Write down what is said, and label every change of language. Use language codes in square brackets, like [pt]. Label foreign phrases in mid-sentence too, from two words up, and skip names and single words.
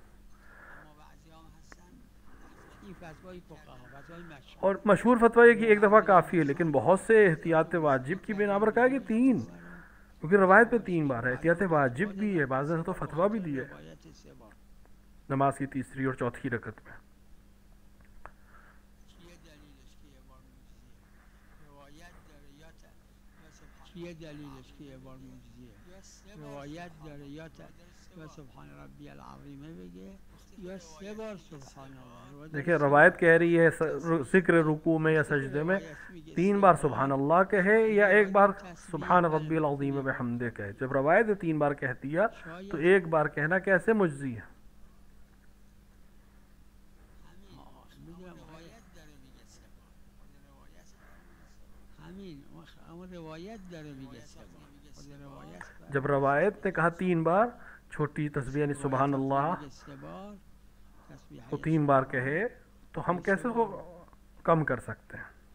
[ur] اور مشہور فتویٰ یہ کہ 1 دفعہ کافی ہے، لیکن بہت سے احتیاط واجب کی بنا پر کہا کہ 3، کیونکہ روایت پہ 3 بار ہے، احتیاط واجب بھی ہے، بعض نے تو فتویٰ بھی دی ہے نماز کی تیسری اور چوتھی رکعت میں۔ [fa] چیه دلیلش که یه بار مجزیه؟ روایت داره یا [ar] سبحان ربی العظیمه [fa] بگه یا 3 بار [ar] سبحان اللہ۔ [ur] دیکھیں روایت کہہ رہی ہے ذکر رکوع میں یا سجدے میں 3 بار [ar] سبحان اللہ [ur] کہے یا 1 بار [ar] سبحان ربی العظیم بحمدہ [ur] کہے۔ جب روایت 3 بار کہہ دیا تو 1 بار کہنا کیسے مجزی ہے؟ جب روایت نے کہا 3 بار چھوٹی تسبیح یعنی [ar] سبحان اللہ [ur] وہ 3 بار کہے تو ہم کیسے اس کو کم کر سکتے ہیں؟